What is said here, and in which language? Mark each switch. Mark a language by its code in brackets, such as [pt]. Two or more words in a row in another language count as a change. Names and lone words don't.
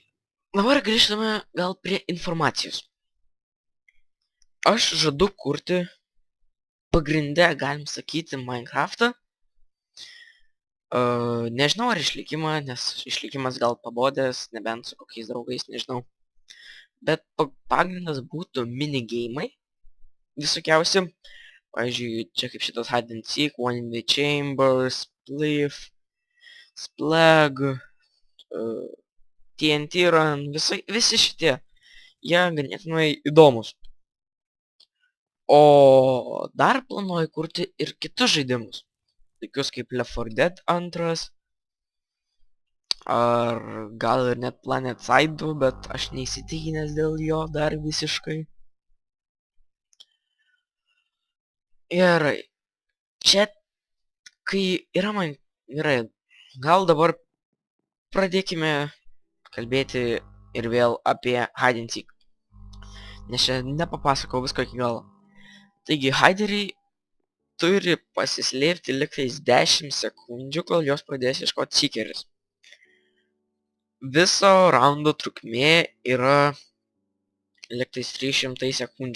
[lt] Dabar grįžtame gal prie informacijos. Aš žadu kurti pagrindę, galim sakyti, Minecraftą. Nežinau ar išlikimą, nes išlikimas gal pabodęs, nebent su kokiais draugais, nežinau. Bet pagrindas būtų minigeimai visokiausi. Pavyzdžiui, čia kaip šitas hide and seek, one in the chamber, spliff, splag, TNT run, visi šitie. Jie ganėtinai įdomus. O dar planuoju kurti ir kitus žaidimus. Tokius kaip Left 4 Dead 2. Ar gal ir net Planet Side 2, bet aš neįsitikinęs dėl jo dar visiškai. Gerai. Čia, kai yra man... Gerai. Gal dabar pradėkime kalbėti ir vėl apie hide and seek. Nes čia nepapasakau visko iki galo. Taigi, hideriai turi pasislėpti liktais 10 sekundžių, kol jos pradės ieškoti seekeris. Viso raundo trukmė yra liktais 300 sekundžių.